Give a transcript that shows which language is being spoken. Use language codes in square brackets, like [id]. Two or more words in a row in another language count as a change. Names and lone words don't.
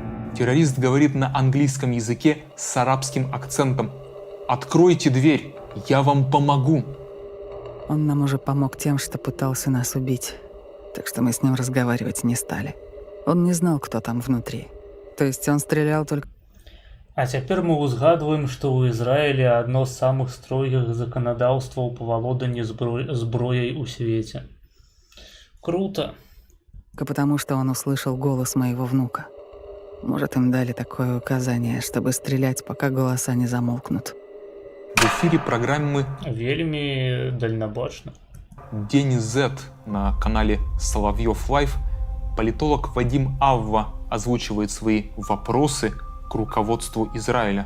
[ru] Террорист говорит на английском языке с арабским акцентом. «Откройте дверь, я вам помогу». Он нам уже помог тем, что пытался нас убить. Так что мы с ним разговаривать не стали. Он не знал, кто там внутри. То есть он стрелял только... [be] А цяпер мы ўзгадваем, што ў Ізраілі адно з самых строгіх заканадаўстваў па валоданні зброяй у свеце. [ru] Круто. Потому что он услышал голос моего внука. Может, им дали такое указание, чтобы стрелять, пока голоса не замолкнут. В эфире программы [be] Вельми дальнобачно. [ru] «День Z» на канале Соловьев Лайв политолог Вадим Авва озвучивает свои вопросы к руководству Израиля.